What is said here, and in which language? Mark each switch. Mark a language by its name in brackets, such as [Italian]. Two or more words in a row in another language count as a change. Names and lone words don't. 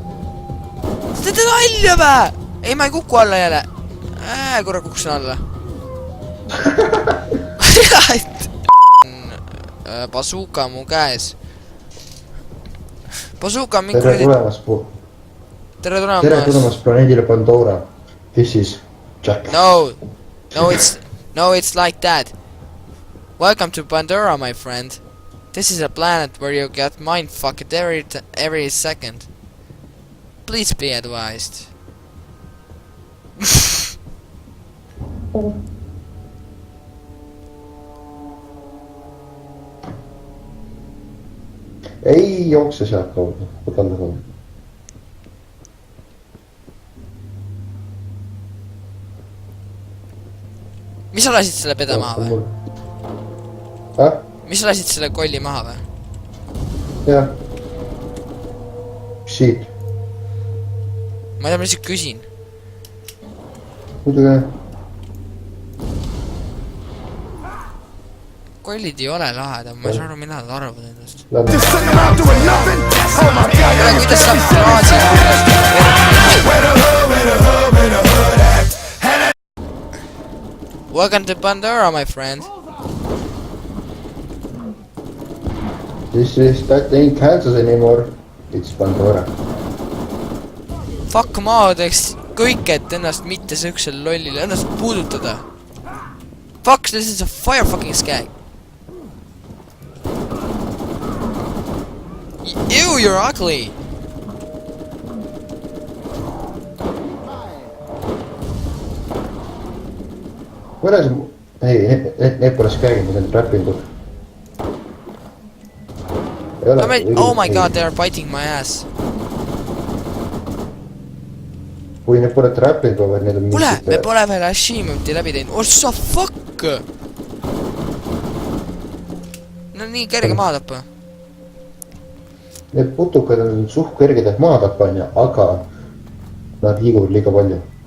[Estonian] Sa teed nalja vä? Ei, ma ei kuku alla jälle. Kurat, kukkusin alla. Bazooka mu käes. Bazooka on mingi Tere tulemast, Tere tulemast planeedile Pandora. [English] This is Jack. No, it's like that. Welcome to Pandora, my friend. This is a planet where you get mindfucked every second. Please be advised. [Estonian] Ei jookse sealt kaudu, võtan kaudu. Mis sa lasid selle peda maha või? Mis sa lasid selle kolli maha või? Jah. Siit. Ma ei tea, ma lihtsalt küsin. Muidugi. Kollid ei ole lahedad, ma ei saa aru, mida nad arvavad endast. [English] Just sitting around doing nothing. Oh my God. [Estonian] Kuidas saab klaasi? [English] Welcome to Pandora, my friend. That ain't Kansas anymore. It's Pandora. Fuck, [Estonian] ma teeks kõik, et ennast mitte sõksel lollile, ennast puudutada. [English] Fuck, this is a fire fucking skag. Ew, you're ugly. [Estonian] Mõne see... Ei, need pole skäägid, need on räppingud. [English] Oh my god, they are biting my ass. [Estonian] Kui need pole räppingud, vaid need on... Kuule, me pole veel achievement'i läbi teinud. Oh, sa fuck! No nii kerge maha tappa. Need putukad on suht kerged, et maha tappa, aga nad liiguvad liiga palju.